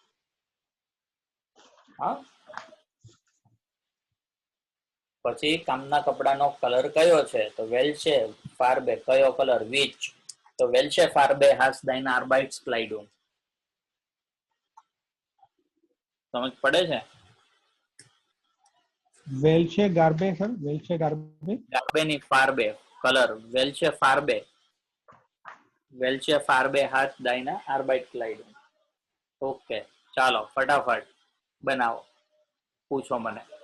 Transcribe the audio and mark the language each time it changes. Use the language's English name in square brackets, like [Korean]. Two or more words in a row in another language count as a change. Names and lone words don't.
[Gujarati] હા. પછી કામના કપડાનો કલર કયો છે? તો [German] Welche Farbe. [Gujarati] કયો કલર? વિચ. [German] તો Welche Farbe hast dein Arbeitskleidung. [Gujarati] સમજ પડે છે? [German] Welche Garbe, sir? Welche Garbe? [Gujarati] ગાર્બેની ફાર્બે કલર. [German] Welche Farbe. Welche Farbe hat deine Arbeitskleidung. [Gujarati] ઓકે, ચાલો ફટાફટ બનાવો. પૂછો મને.